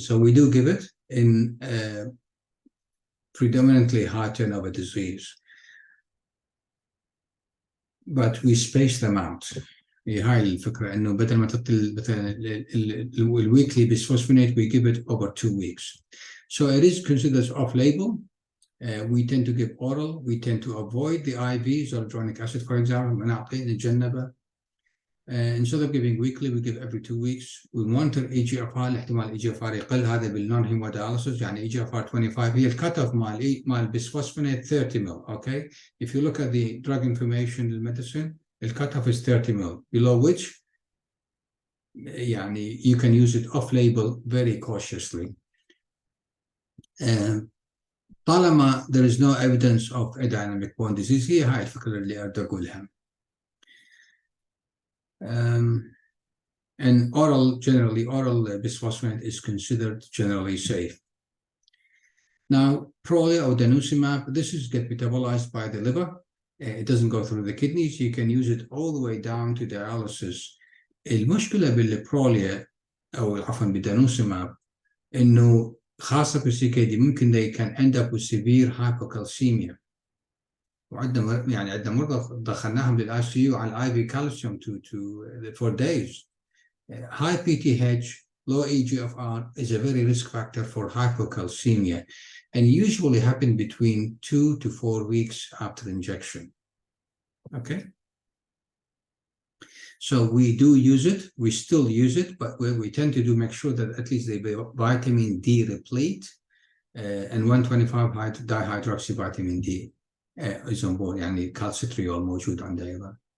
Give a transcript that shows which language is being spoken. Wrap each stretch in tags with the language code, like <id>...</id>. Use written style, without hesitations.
<en>So we do give it in predominantly high turnover disease, but we space them out.</en> <ar>هاي الفكرة إنه بدل ما تعطي مثلا الويكلي bisphosphonate,</ar> <en>we give it over 2 weeks. So it is considered off-label. We tend to give oral. We tend to avoid the IVs or zoledronic acid, for example.</en> <ar>نتجنبه.</ar> <en>Instead of giving weekly, we give every 2 weeks. We monitor EGFR.</en> <ar>احتمال EGFR يقل، هذا بالنون هيمودياليسيس. يعني EGFR 25 هي الكت اوف مال bisphosphonate 30 ml.</ar> <en>Okay, if you look at the drug information in medicine, the cutoff is 30 ml, below which يعني you can use it off-label very cautiously. طالما there is no evidence of a dynamic bone disease،</en> <ar>هي هاي الفكرة اللي أريد أقولها.</ar> <en>And oral bisphosphonate is considered generally safe. Now, Prolia or denosumab, this is get metabolized by the liver. It doesn't go through the kidneys. You can use it all the way down to dialysis.</en> <ar>المشكلة بالبروليا أو عفوا بالدانوسيماب إنه خاصة بالسي كي دي ممكن</ar> <en>they can end up with severe hypocalcemia.</en> <ar>وعندنا يعني عندنا مرضى دخلناهم للآي سي يو على الآي في كالسيوم</ar> <en>for days.</en> <ar>High PTH,</ar> <en>low eGFR is a very risk factor for hypocalcemia and usually happen between 2 to 4 weeks after injection. Okay. So we do use it, we still use it, but we tend to make sure that at least the vitamin D replete and 125 dihydroxyvitamin D is on board, يعني calcitriol</en> <ar>موجود عنده أيضا.</ar>